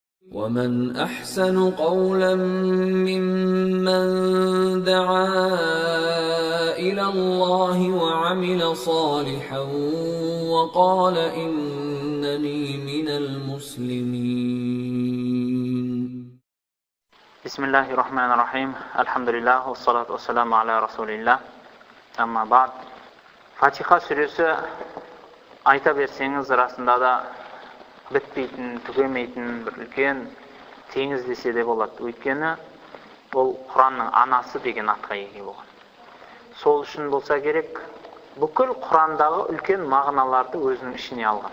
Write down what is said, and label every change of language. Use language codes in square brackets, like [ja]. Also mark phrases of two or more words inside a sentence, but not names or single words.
[ar] ومن أحسن قولا ممن دعا إلى الله وعمل صالحا وقال إنني من المسلمين. بسم الله الرحمن الرحيم. الحمد لله والصلاة والسلام على رسول الله. أما بعد. [kk] Фатиха сүресі айта берсеңіз расында да бітпейтін, түгемейтін бір үлкен теңіз десе де болады. Өйткені ол Құранның анасы деген атқа ие болған. Сол үшін болса керек, бүкіл Құрандағы үлкен мағыналарды өзінің ішіне алған.